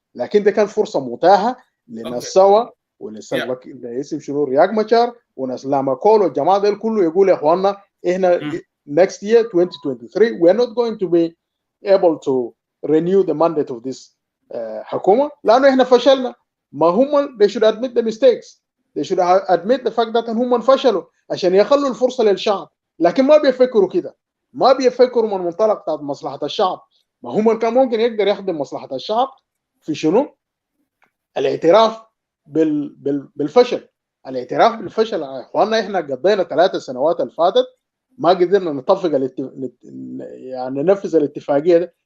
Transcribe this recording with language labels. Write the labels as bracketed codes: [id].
[ar] لكن ده كان فرصة متاحة لناس سوا ولسلفاكير اسم شنو رياك مشار وناس لاماكول والجماعة دول كله يقول يا اخواننا احنا [en] next year 2023 we are not going to be able to renew the mandate of this [ar] حكومة لأنه إحنا فشلنا. ما هم [en] they should admit the mistakes. They should admit the fact that [ar] هم فشلوا عشان يخلوا الفرصة للشعب. لكن ما بيفكروا كده، ما بيفكروا من منطلق بتاع مصلحة الشعب. ما هم كان ممكن يقدر يخدم مصلحة الشعب في شنو؟ الاعتراف بالفشل. الاعتراف بالفشل يا إخواننا إحنا قضينا 3 سنوات اللي فاتت ما قدرنا نطبق يعني ننفذ الاتفاقية ده.